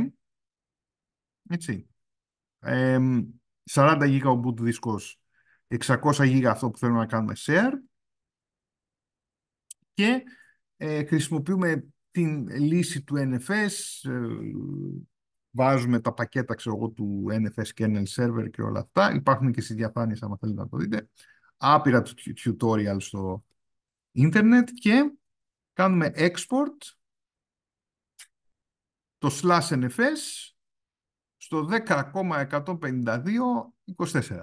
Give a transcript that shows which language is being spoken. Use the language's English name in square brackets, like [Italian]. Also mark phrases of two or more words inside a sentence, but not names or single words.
[Greek] Έτσι. 40 γίγα ο boot δίσκος, 600 γίγα αυτό που θέλουμε να κάνουμε share και χρησιμοποιούμε την λύση του NFS, βάζουμε τα πακέτα, ξέρω εγώ, του NFS kernel server και όλα αυτά. Υπάρχουν και στις διαφάνειες, άμα θέλετε να το δείτε. Άπειρα tutorial στο ίντερνετ και κάνουμε export το /NFS στο 10,152,24.